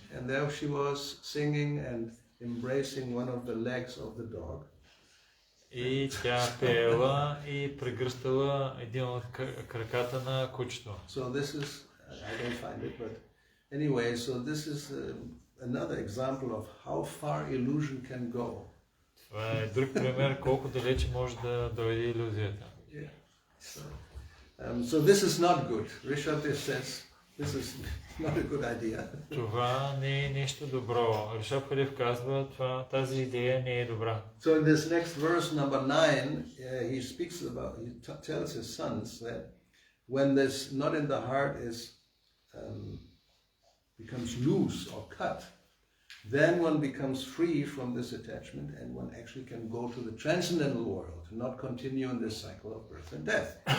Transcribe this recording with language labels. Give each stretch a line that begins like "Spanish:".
English: And there she was singing and embracing one of the legs of the dog.
Bulgarian: И тя пеела и прегръщала един от краката на кучето.
English: So this is, I don't find it, but anyway, so this is another example of how far illusion can go.
Bulgarian: Това е друг пример колко далече може да дойде илюзията.
English: Yeah. So this is not good. Rishabdev says this is not a good idea.
Bulgarian: Това не е нещо добро. Ришабдев казва, тази идея не е добра.
English: So in this next verse, number 9, he speaks about, he tells his sons that when this knot in the heart is becomes loose or cut, then one becomes free from this attachment and one actually can go to the transcendental world, not continue in this cycle of birth and death.